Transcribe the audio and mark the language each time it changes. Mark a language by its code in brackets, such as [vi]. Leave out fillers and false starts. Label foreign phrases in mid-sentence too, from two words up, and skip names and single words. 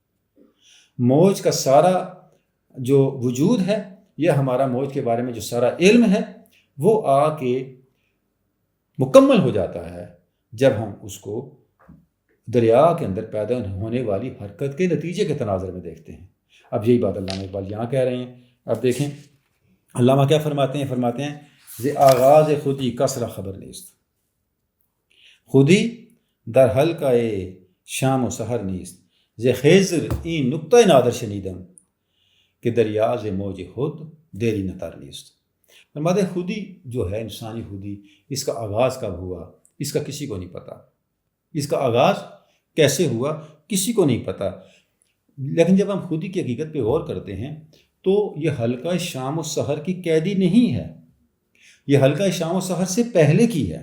[ur] موج کا سارا جو وجود ہے، یہ ہمارا موج کے بارے میں جو سارا علم ہے، وہ آ کے مکمل ہو جاتا ہے جب ہم اس کو دریا کے اندر پیدا ہونے والی حرکت کے نتیجے کے تناظر میں دیکھتے ہیں۔ اب یہی بات علامہ اقبال یہاں کہہ رہے ہیں۔ اب دیکھیں علامہ کیا فرماتے ہیں [fa] ز آغاز خودی کسرا خبر نیست، خودی در حلقہ شام و سحر نیست، ز خیزر این نقطہ نادر شنیدم کہ دریا ز موج خود دیری نتر نیست۔ [ur] فرماتے ہیں خودی جو ہے، انسانی خودی، اس کا آغاز کب ہوا اس کا کسی کو نہیں پتہ، اس کا آغاز کیسے ہوا کسی کو نہیں پتہ۔ لیکن جب ہم خودی کی حقیقت پہ غور کرتے ہیں تو یہ حلقہ شام و سحر کی قیدی نہیں ہے، یہ حلقہ شام و سحر سے پہلے کی ہے۔